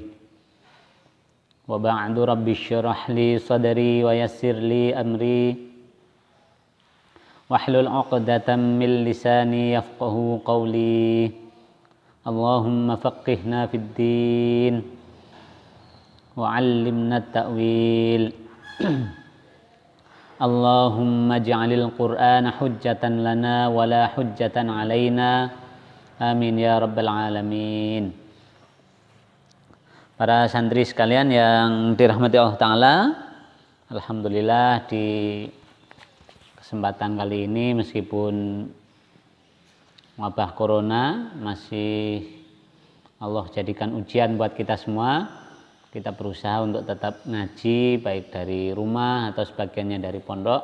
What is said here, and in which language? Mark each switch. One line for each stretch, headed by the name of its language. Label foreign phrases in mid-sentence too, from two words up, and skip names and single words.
Arabic: وبعد، رب اشرح لي صدري ويسر لي أمري واحلل عقدة من لساني يفقهوا قولي. اللهم فقهنا في الدين وعلمنا التأويل. اللهم اجعل القرآن حجة لنا ولا حجة علينا. آمين يا رب العالمين.
Indonesian: Para santri sekalian yang dirahmati
Arabic: الله تعالى,
Indonesian: alhamdulillah di kesempatan kali ini meskipun wabah corona masih Allah jadikan ujian buat kita semua, kita berusaha untuk tetap ngaji baik dari rumah atau sebagiannya dari pondok.